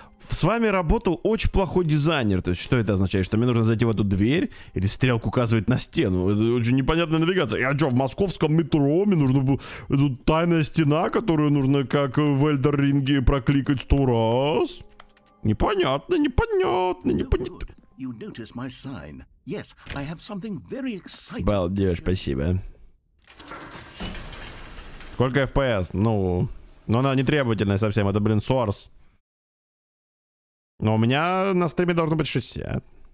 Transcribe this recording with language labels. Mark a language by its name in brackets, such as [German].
[Russian] С вами работал очень плохой дизайнер. То есть что это означает? Что мне нужно зайти в эту дверь? Или стрелку указывать на стену? Это очень непонятная навигация. Я что, в московском метро? Мне нужно было... Тут тайная стена, которую нужно как в Элдер Ринге прокликать 100 раз? Непонятно. [English] You notice my sign. Yes, I have something very exciting. [Russian] Балдеж, спасибо. Сколько FPS? Ну, она не требовательная совсем, это, блин, Source. Но у меня на стриме должно быть 60.